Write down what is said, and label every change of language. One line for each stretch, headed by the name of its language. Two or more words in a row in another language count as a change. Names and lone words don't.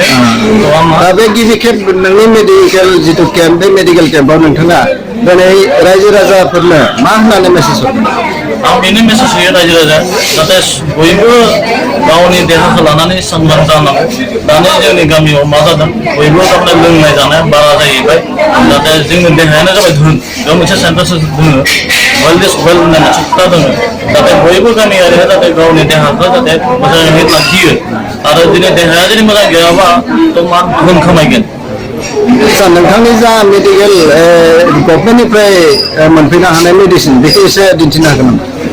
Bodo: दा बे गिबि खेब नोंनि मेडिकेल जितु केम्प, बे मेडिकेल केम्पआव नोंथाङा दिनै रायजो राजाफोरनो मा होननानै मेसेज हरदों? आं बेनो मेसेज होयो रायजो राजा जाहाथे बयबो गावनि देहाखौ लानानै सांग्रां जानांगौ। दानि जोंनि गामियाव मा जादों, बयबो थारमाने लोंनाय जानाय बारा जाहैबाय। जाहाथे जोंनि देहायानो जाबाय धोन। बेयाव मोनसे सेन्टेन्स दङ,
English: wealth is wealth
Bodo: होननाय मोनसे खोथा दङ। जाहाथे बयबो गामियारिया जाहाथे गावनि देहाखौ जाहाथे मोजाङै लाखियो आरो दिनै देहाया जुदि मोजां गैयाबा थ' मा धोन खामायगोन। नोंथांनि जा मेडिकेल गभर्नमेन्टनिफ्राय मोनफैनो हानाय मेडिसिन बेखौ एसे दिन्थिनो हागोन नामा?